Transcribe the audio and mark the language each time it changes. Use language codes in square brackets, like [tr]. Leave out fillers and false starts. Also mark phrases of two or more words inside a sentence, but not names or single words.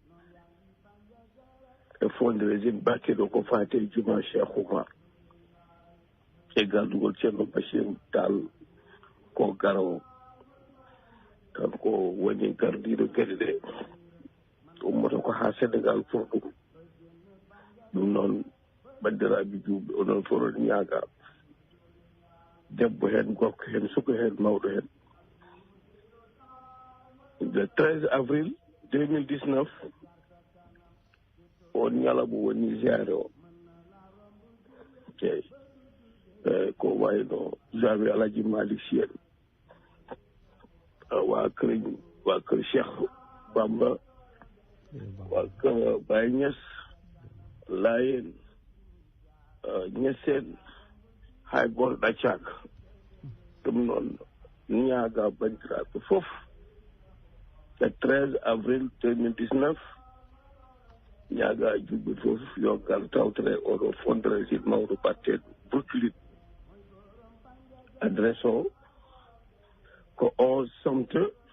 [ff] e fonde régime bakkeɗo ko fate juma Cheikh Oumar e gardugol ceerno Bachirou Tall ko garowo kanko woni gardiɗo gueɗe ɗe ummata ko ha Sénégal pour ɗum noon bandiraɓe julɓe onon fof oɗon ñaaga debbo hen gorko hen suka hen mawɗo hen [fr] le 13 avril 2019 [ff] on ñalawma woni ziare o eyi ko wayno jawi Alaji Malick Sy en [wo] waa kër Cheikh Bamba waa kër Baye Niass Layen [ff] Niassène hay goto ɗaccaka ɗum noon ñaaga bandiraɓe fof [fr] le 13 avril 2019 [ff] ñaaga julɓe fof yo ngal tawtere oɗo fundraising mawɗo batteɗo Brooklyn adresse o ko 11 Sumter